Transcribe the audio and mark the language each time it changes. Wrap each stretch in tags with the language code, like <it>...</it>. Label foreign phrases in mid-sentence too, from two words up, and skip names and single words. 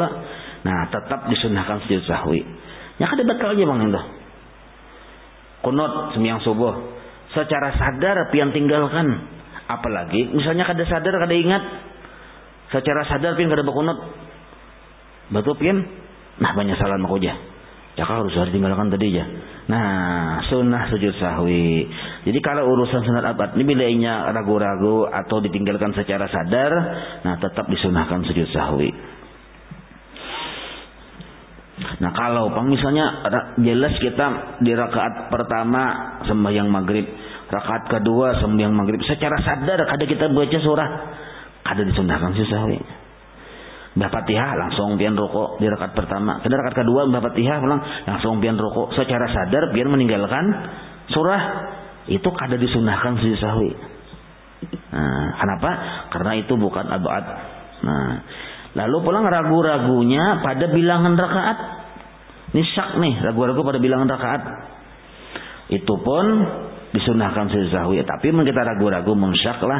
<bjn>Nah, tetap disunahkan sujud sahwi. Ya kada batal aja Bang itu. Kunut sembahyang subuh secara sadar pian tinggalkan. Apalagi misalnya kada sadar, kada ingat. Secara sadar pian kada berkunut. Betul pian. Nah, banyak salah aku aja. Ya harus tinggalkan tadi aja. Nah, sunnah sujud sahwi. Jadi kalau urusan sunat abad ini bilainya ragu-ragu atau ditinggalkan secara sadar, nah tetap disunahkan sujud sahwi. Nah kalau misalnya jelas kita di rakaat pertama sembahyang maghrib, rakaat kedua sembahyang maghrib, secara sadar kada kita baca surah, kada disunahkan sujud sahwi. Fatihah langsung pian rukuk di rakaat pertama. Pada rakaat kedua Fatihah langsung pian rukuk. Secara sadar pian meninggalkan surah. Itu kada disunahkan sujud sahwi. Nah, kenapa? Karena itu bukan abad. Nah, lalu pulang ragu-ragunya pada bilangan rakaat. Ini syak nih, ragu-ragu pada bilangan rakaat. Itu pun disunahkan sujud sahwi. Tapi kita ragu-ragu mensyak lah.</bjn>